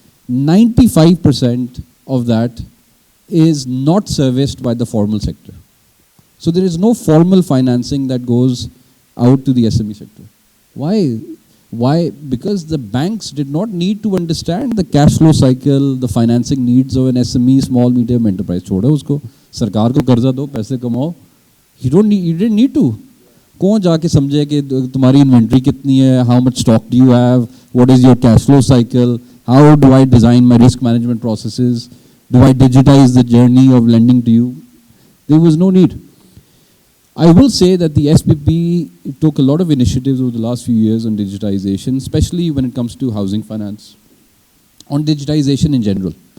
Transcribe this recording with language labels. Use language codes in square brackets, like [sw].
[en] 95% of that is not serviced by the formal sector. So there is no formal financing that goes out to the SME sector. Why? Why? Because the banks did not need to understand the cash flow cycle, the financing needs of an SME, small medium enterprise. [hi] छोड़ो उसको, सरकार को कर्जा दो, पैसे कमाओ. [en] You didn't need to. [hi] कौन जाके समझे कि तुम्हारी इन्वेंट्री कितनी है, [en] how much stock do you have, what is your cash flow cycle, how do I design my risk management processes, do I digitize the journey of lending to you? There was no need. I will say that the SPP took a lot of initiatives over the last few years on digitization, especially when it comes to housing finance, on digitization in general.